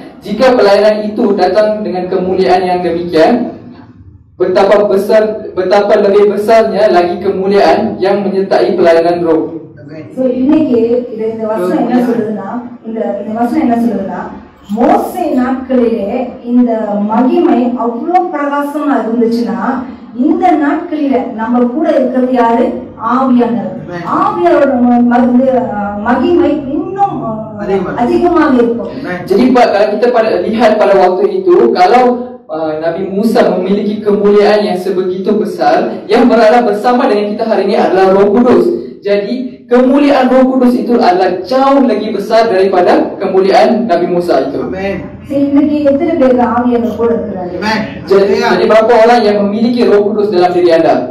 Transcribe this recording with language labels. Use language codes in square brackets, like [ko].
[ms] Jika pelayanan itu datang dengan kemuliaan yang demikian, betapa lebih besarnya lagi kemuliaan yang menyertai pelayanan roh. [ta] So இன்னைக்கு இந்த வசனம் என்ன சொல்லுதுன்னா, இந்த வசனம் என்ன சொல்லுதுன்னா, மோசே நாட்களிலே இந்த மகிமை அவ்வளவு பிரகாசமா இருந்துச்சுன்னா, இந்த நாட்களில நம்ம கூட இருக்கிறது யாரு? ஆவியானவர். ஆவியாரோட மகிமை இன்னும் அதிகமாக இருக்கும். [ms] Jadi kalau kita lihat pada waktu itu, kalau Nabi Musa memiliki kemuliaan yang sebegitu besar, yang berada bersama dengan kita hari ini adalah Roh Kudus. Jadi kemuliaan Roh Kudus itu adalah jauh lagi besar daripada kemuliaan Nabi Musa itu. Amen. [ta] இன்னைக்கு எத்தனை பேர் ஆவியானவர் கூட இருக்கிறாங்க? [ms] Jadi berapa orang yang memiliki Roh Kudus dalam diri anda?